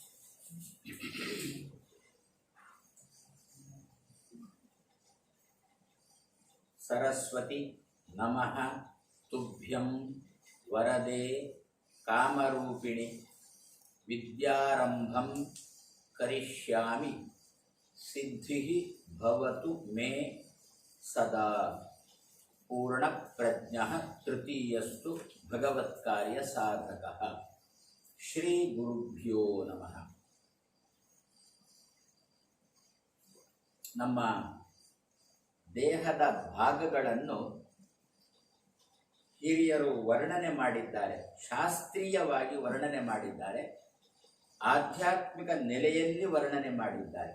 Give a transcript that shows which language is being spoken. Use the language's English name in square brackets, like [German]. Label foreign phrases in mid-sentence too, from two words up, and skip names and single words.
[Sanskrit] सरस्वती नमः तुभ्यं वरदे कामरूपिणि विद्यारंभं ಕರಿಷ್ಯಾಮಿ ಸಿದ್ಧಿ ಭವತು ಮೇ ಸದಾ ಪೂರ್ಣ ಪ್ರಜ್ಞ ತೃತೀಯಸ್ತು ಭಗವತ್ಕಾರ್ಯ ಸಾಧಕ. ಶ್ರೀ ಗುರುಭ್ಯೋ ನಮಃ. [Kannada] ನಮ್ಮ ದೇಹದ ಭಾಗಗಳನ್ನು ಹಿರಿಯರು ವರ್ಣನೆ ಮಾಡಿದ್ದಾರೆ, ಶಾಸ್ತ್ರೀಯವಾಗಿ ವರ್ಣನೆ ಮಾಡಿದ್ದಾರೆ, ಆಧ್ಯಾತ್ಮಿಕ ನೆಲೆಯಲ್ಲಿ ವರ್ಣನೆ ಮಾಡಿದ್ದಾರೆ.